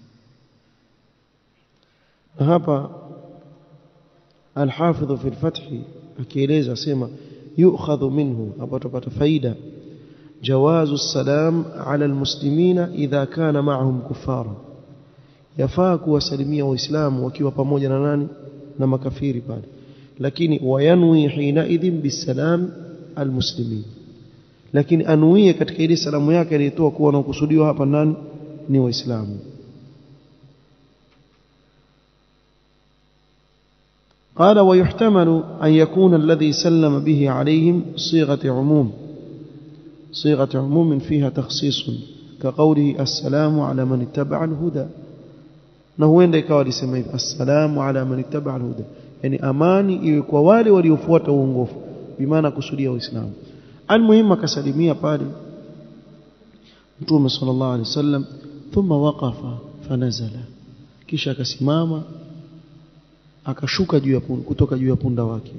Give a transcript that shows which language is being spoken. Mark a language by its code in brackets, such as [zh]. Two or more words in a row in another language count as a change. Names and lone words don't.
[sw] Na hapa Al-Hafidh fi al-Fath akieleza sema [ar] يؤخذ منه, [sw] hapa tupata faida [ar] جواز السلام على المسلمين إذا كان معهم كفار, [sw] yafaa kuwasalimia waislamu wakiwa pamoja na nani? Na makafiri pale, lakini [ar] وينوي حينئذ بالسلام المسلمين, [sw] lakini anuie katika ile salamu yake alitoa kuwa na kusudiwa hapa nani? Ni waislamu. [ar] قال ويحتمل أن يكون الذي سلم به عليهم صيغة عموم فيها تخصيص كقوله السلام على من اتبع الهدى. [sw] نهوين ikawa lisema hivi [ar] السلام على من اتبع الهدى, [sw] yani amani iwe kwa wale waliofuata uongofu, bimaana kusudia Uislamu. Almuhimu akasalimia pale Mtume [ar] صلى الله عليه وسلم, ثم وقف فنزل, [sw] kisha akasimama akashuka juu ya punda, kutoka juu ya punda wake.